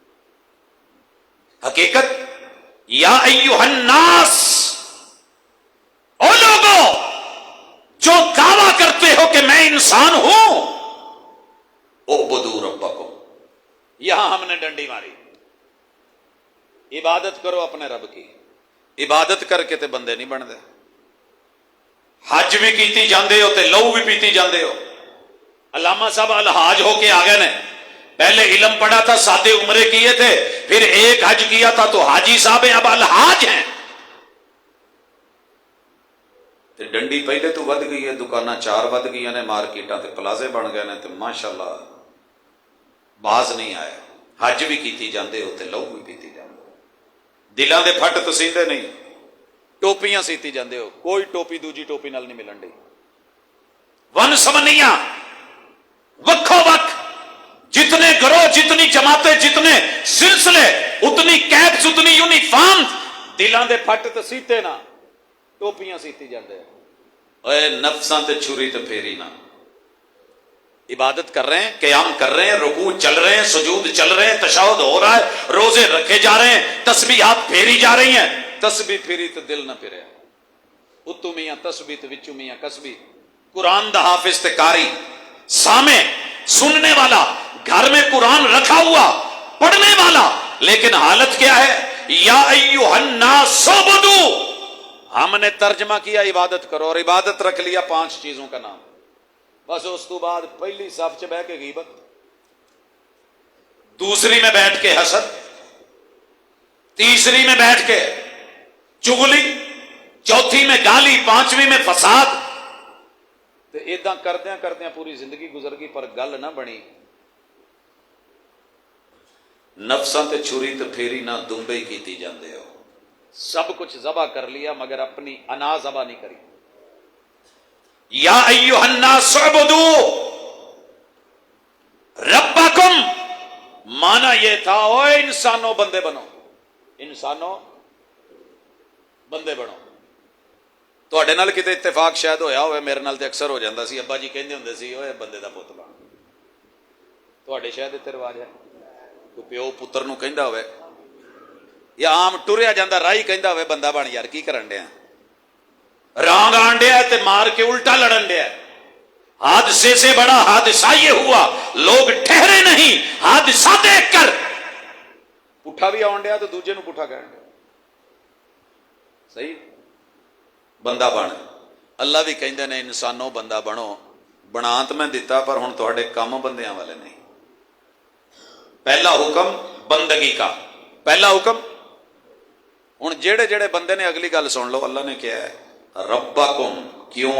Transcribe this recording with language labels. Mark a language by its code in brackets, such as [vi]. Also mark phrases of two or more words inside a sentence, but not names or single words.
[ur] حقیقت [ar] یا ایھا الناس، [ur] او لوگوں جو دعویٰ کرتے ہو کہ میں انسان ہوں، [ar] اعبدوا ربکم، [ur] یہاں ہم نے ڈنڈی ماری، عبادت کرو اپنے رب کی، [pa] عبادت کر کے تے بندے نہیں بن دے، حج بھی کیتی جاندے ہو تے لہو بھی پیتی جاندے ہو۔ [ur] علامہ صاحب الحاج ہو کے آگئے نے، پہلے علم پڑھا تھا، سادے عمرے کیے تھے، پھر ایک حج کیا تھا تو حاجی صاحب ہیں، اب الحاج ہیں۔ [pa] تے ڈنڈی پہلے تو ود گئی ہے، دکاناں 4 ود گئی نے، مارکیٹاں تے پلازے بن گئے نے، تے ماشاءاللہ باز نہیں آیا، حج بھی کیتی جاندے ہو تے لہو بھی پیتی جاندے ہو، دلاں دے پھٹ تو سیندے نہیں، ٹوپیاں سیتی جاندے ہو، کوئی ٹوپی دوجی ٹوپی نال نہیں ملن ڈی، ون سمنیاں وکھو وکھ، [ur] جتنے گروہ، جتنی جماعتیں، جتنے سلسلے، اتنی کیپس، اتنی یونیفارم، [pa] دلاں دے پھٹ تے سیتے نہ، ٹوپیاں سیتی جاندے ہیں۔ اے نفساں تے چھری تے پھیری نہ، [ur] عبادت کر رہے ہیں، قیام کر رہے ہیں، رکوع چل رہے ہیں، سجود چل رہے ہیں، تشہد ہو رہا ہے، روزے رکھے جا رہے ہیں، تسبیحات پھیری جا رہی ہیں، [pa] تسبیح پھیری تو دل نہ پھرے، اتو میاں تسبیح تے وچو میاں کسبی، قرآن دا حافظ تے قاری، [ur] سامع سننے والا، گھر میں قرآن رکھا ہوا پڑھنے والا، لیکن حالت کیا ہے، [ar] یا ایھا الناس اعبدوا، [ur] ہم نے ترجمہ کیا عبادت کرو، اور عبادت رکھ لیا 5 چیزوں کا نام، بس [pa] اس تو بعد پہلی صف چ بہ کے غیبت، [ur] دوسری میں بیٹھ کے حسد، تیسری میں بیٹھ کے چغلی، چوتھی میں گالی، 5ویں میں فساد، [pa] تے ایداں کردیاں کردیاں پوری زندگی گزر گئی، پر گل نہ بنی، نفساں تے چھری تے پھیری نہ دمبے کیتی جاندے ہو، [ur] سب کچھ ذبح کر لیا مگر اپنی انا ذبح نہیں کری۔ [ar] یا ایھا الناس اعبدوا ربکم، [ur] مانا یہ تھا او انسانوں بندے بنو، انسانوں بندے بنو۔ [pa] تواڈے نال کتے اتفاق شاید ہویا ہوئے، میرے نال تے اکثر ہو جاندا سی، ابا جی کہندے ہوندے سی اوے بندے دا پتر بن، تواڈے شاید اتنے رواج ہے، کوئی پیو پتر نو کہندا ہوئے، یا عام ٹریا جاندہ راہی کہندا ہوئے بندہ بن یار کی کرن ڈیا، رانگ آن ڈیا تے مار کے الٹا لڑن ڈیا، [ur] حادثے سے بڑا حادثہ یہ ہوا، لوگ ٹھہرے نہیں، حادثہ دیکھ کر [pa] پٹھا بھی آن ڈیا تو دوجے نو پٹھا کہن ڈیا، صحیح بندہ بن، اللہ بھی کہندے نے انسانوں بندہ بنو، بنا تو میں دیتا پر ہن تواڈے کام بندیاں والے نہیں۔ [ur] پہلا حکم بندگی کا، پہلا حکم، [pa] ہن جڑے جڑے بندے نے اگلی گل سن لو، [ur] اللہ نے کیا ہے، ربکم، کیوں؟